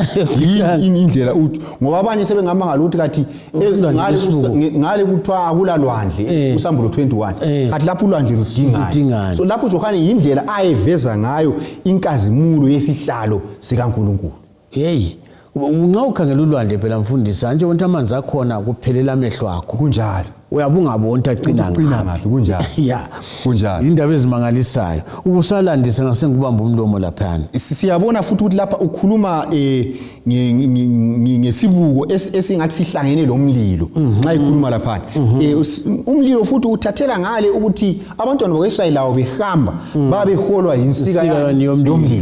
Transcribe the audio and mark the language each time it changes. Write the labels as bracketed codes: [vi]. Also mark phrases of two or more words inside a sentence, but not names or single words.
[nd] Kunjani indlela ngoba abanye sebengamangala ukuthi kathi ngale kuthiwa akula lwandle uSambulo 21 kanti lapho ulwandle ludingana so lapho uJohane indlela ayeveza ngayo inkazimulo yesihlalo sikaNkulunkulu. Hey, unga ukhangela ulwandle phela mfundisi nje wonke amanzi akhona kuphelela amehlo akho kunjalo uyabungabona agcina ngaphi kunjalo yeah kunjalo indaba ezimangalisayo ukusalandisa ngasengubamba umlomo lapha siyabona futhi ukuthi lapha ukhuluma ngesibuko esingathi sihlangene lomlilo nxa ikhuluma lapha umlilo futhi uthathela ngale ukuthi abantwana bakwaIsrayeli lawo behamba babeholwa yinsika yomlilo.